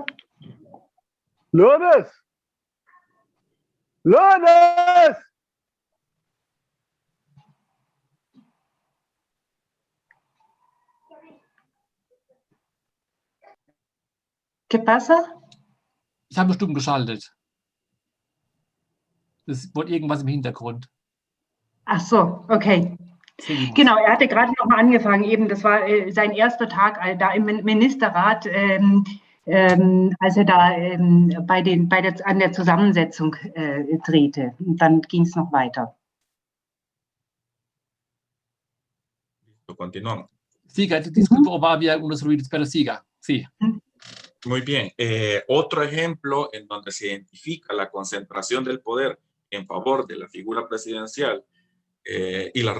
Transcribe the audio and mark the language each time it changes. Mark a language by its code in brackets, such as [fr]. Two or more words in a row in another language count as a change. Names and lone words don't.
[es] ¡Lourdes! ¡Lourdes! ¿Qué pasa? [de] Ich habe stumm geschaltet. Es wurde irgendwas im Hintergrund. Ach so, okay. Genau, er hatte gerade noch mal angefangen, eben, das war sein erster Tag da im Ministerrat, als er da an der Zusammensetzung drehte. Und dann ging es noch weiter. [es] Continuamos. Siga, disculpe, Omar, había unos ruidos, pero siga, sí. Muy bien. Otro ejemplo en donde se identifica la concentración del poder en favor de la figura presidencial y la